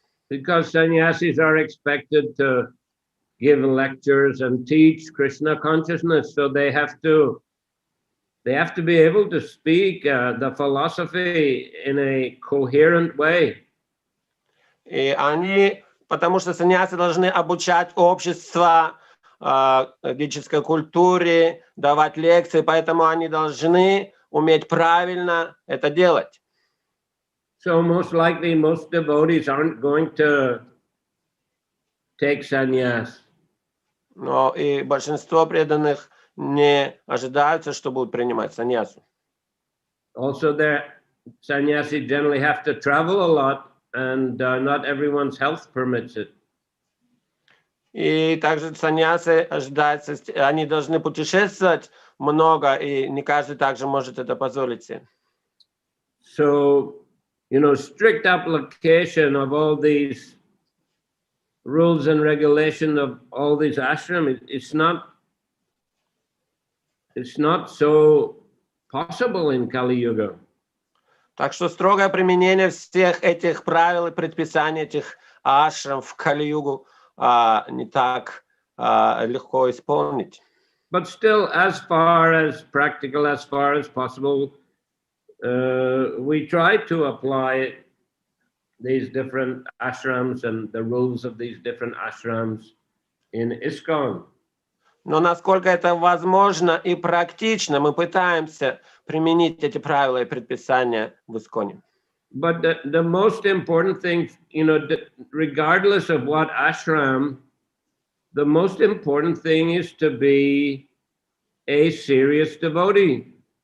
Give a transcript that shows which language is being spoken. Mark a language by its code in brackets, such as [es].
[en] Because sannyasis are expected to give lectures and teach Krishna consciousness, so they have to be able to speak the philosophy in a coherent way. [ru] И они, потому что саньясы должны обучать общество ведической культуре, давать лекции, поэтому они должны уметь правильно это делать. [en] So most likely most devotees aren't going to take sannyas. [ru] Но и большинство преданных не ожидаются, что будут принимать саньясу. [en] Also, their sannyasis generally have to travel a lot, and not everyone's health permits it. [ru] И также саньясы ожидается, они должны путешествовать много, и не каждый также может это позволить себе. [en] So, strict application of all these rules and regulation of all these ashrams, it's not so possible in Kali Yuga. [ru] Так что строгое применение всех этих правил и предписаний этих ашрам в Кали-югу не так легко исполнить. [en] But still, as far as practical, as far as possible, we try to apply these different ashrams and the rules of these different ashrams in ISKCON. [ru] Но насколько это возможно и практично, мы пытаемся применить эти правила и предписания в ISKCON. [en] But the most important thing, regardless of what ashram, the most important thing is to be a serious devotee.